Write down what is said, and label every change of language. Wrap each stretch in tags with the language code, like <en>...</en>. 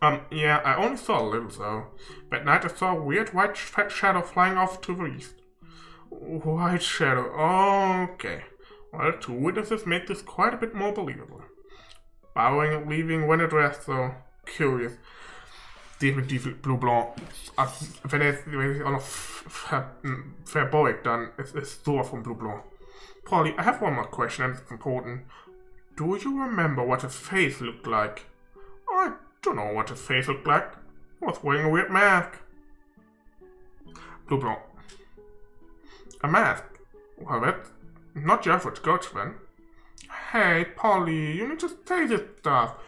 <en>Yeah, I only saw a little though. That night I saw a weird white shadow flying off to the east. White shadow, okay. Well, 2 witnesses make this quite a bit more believable. Bowing and leaving when addressed though. Curious.</en> <de>Definitiv Blue Blanc. Also, wenn ich auch noch verbeugt, dann ist es sowas von Blue Blanc.</de> <en>Polly, I have one more question and it's important. Do you remember what his face looked like? I don't know what his face looked like. He was wearing a weird mask. Blue Blanc. A mask? Well, that's not your average ghost then. Hey, Polly, you need to say this stuff.</en>